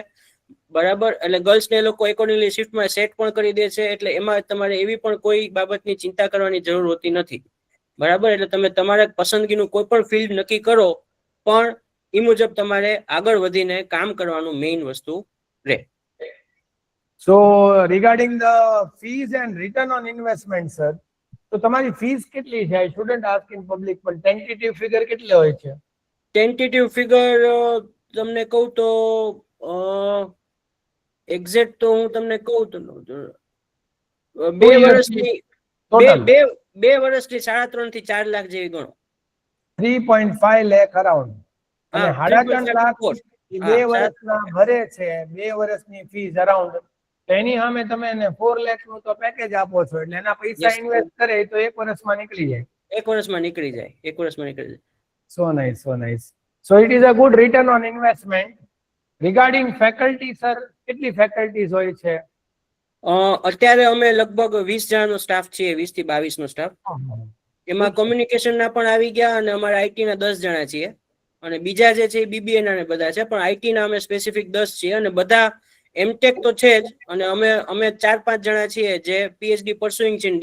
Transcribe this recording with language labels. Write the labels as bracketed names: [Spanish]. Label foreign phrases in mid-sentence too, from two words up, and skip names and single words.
[Gujarati] બરાબર. એટલે ગર્લ્સને એ લોકો [English] accordingly shift [Gujarati] સેટ પણ કરી દે છે. એટલે એમાં તમારે એવી પણ કોઈ બાબતની ચિંતા કરવાની જરૂર હોતી નથી. બરાબર. એટલે તમે તમારા પસંદગીનું કોઈ પણ ફિલ્ડ નક્કી કરો, પણ એ મુજબ તમારે આગળ વધીને કામ કરવાનું મેઇન વસ્તુ રહે. [English] So regarding the fees and return on investment, sir, [Gujarati] તો તમારી ફીસ કેટલી છે? [English] I shouldn't ask in public, પણ tentative figure [Gujarati] કેટલી હોય છે? [English] tentative figure [Gujarati] તમને કહું તો એક્ઝેક્ટ તો હું તમને કહું તો 2 વર્ષની 2 વર્ષની 3.5 થી 4 લાખ જેવી ગણો. 3.5 લાખ અરાઉન્ડ. અને 3.5 લાખ 2 વર્ષના ભરે છે, 2 વર્ષની ફીસ અરાઉન્ડ, એની સામે તમે એને 4 લાખ નું તો પેકેજ આપો છો, એટલે એના પૈસા ઇન્વેસ્ટ કરે તો 1 વર્ષમાં નીકળી જાય. 1 વર્ષમાં નીકળી જાય. [English] So nice, so nice. So it is a good return on investment. Regarding faculty, sir, [Gujarati] કેટલી ફેકલ્ટીઝ હોય છે? અત્યારે અમે લગભગ 20 જણાનો સ્ટાફ છીએ, 20 થી 22 નો સ્ટાફ. એમાં કોમ્યુનિકેશન ના પણ આવી ગયા અને અમારા આઈટી ના 10 જણા છીએ, અને બીજા જે છે બીબીએ ના બધા છે, પણ આઈટી ના અમે સ્પેસિફિક 10 છીએ, અને બધા એમટેક તો છે જ, અને અમે 4-5 જણા છીએ જે [English] PhD pursuing [Gujarati] છે.